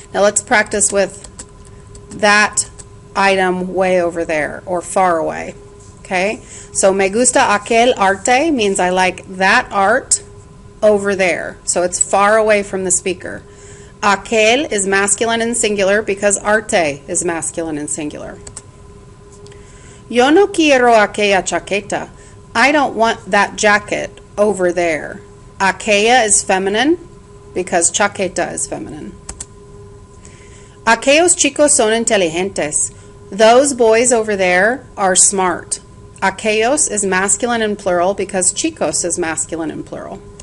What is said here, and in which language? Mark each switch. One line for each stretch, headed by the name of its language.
English: Now let's practice with that item way over there or far away. Okay? So
Spanish: me gusta aquel arte
English: means I like that art over there. So it's far away from the speaker. Aquel is masculine and singular because arte is masculine and singular.
Spanish: Yo no quiero aquella chaqueta.
English: I don't want that jacket over there. Aquella is feminine because chaqueta is feminine.
Spanish: Aquellos chicos son inteligentes.
English: Those boys over there are smart. Aquellos is masculine and plural because chicos is masculine and plural.